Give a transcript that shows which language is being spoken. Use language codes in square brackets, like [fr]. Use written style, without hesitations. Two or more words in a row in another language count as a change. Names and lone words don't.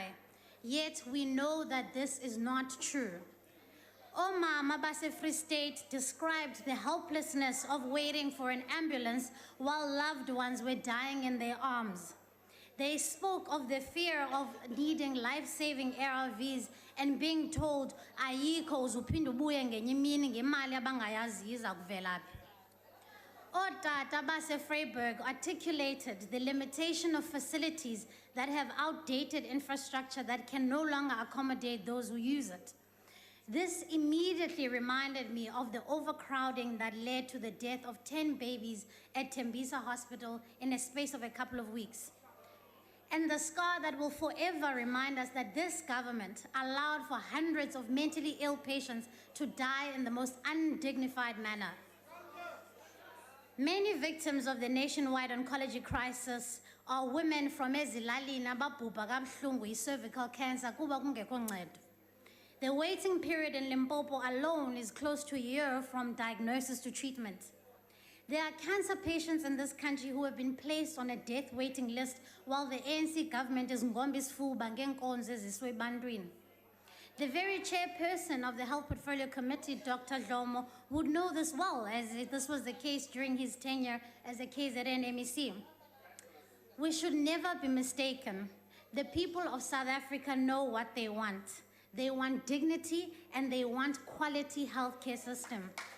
[en] Yet we know that this is not true. [xh] Omama base [en] Free State described the helplessness of waiting for an ambulance while loved ones were dying in their arms. They spoke of the fear of needing life-saving ARVs and being told, [xh] ayikho uzuphinda ubuye ngenye imini ngemali abangayazi iza kuvela phi. Otata base [en] Freiburg articulated the limitation of facilities that have outdated infrastructure that can no longer accommodate those who use it. This immediately reminded me of the overcrowding that led to the death of 10 babies at Tembisa Hospital in a space of a couple of weeks. And the scar that will forever remind us that this government allowed for hundreds of mentally ill patients to die in the most undignified manner. Many victims of the nationwide oncology crisis are women from [xh] ezilalini ababhubha kabuhlungu yi-cervical [en] cancer [xh] kuba kungekho ncedo. [en] The waiting period in Limpopo alone is close to a year from diagnosis to treatment. There are cancer patients in this country who have been placed on a death waiting list while the ANC government is [xh] ngombis fuba ngenkonzo eziswe ebantwini. [en] The very chairperson of the Health Portfolio Committee, Dr. Dlomo, would know this well, as this was the case during his tenure as a KZN MEC. We should never be mistaken. The people of South Africa know what they want. They want dignity and they want quality healthcare system.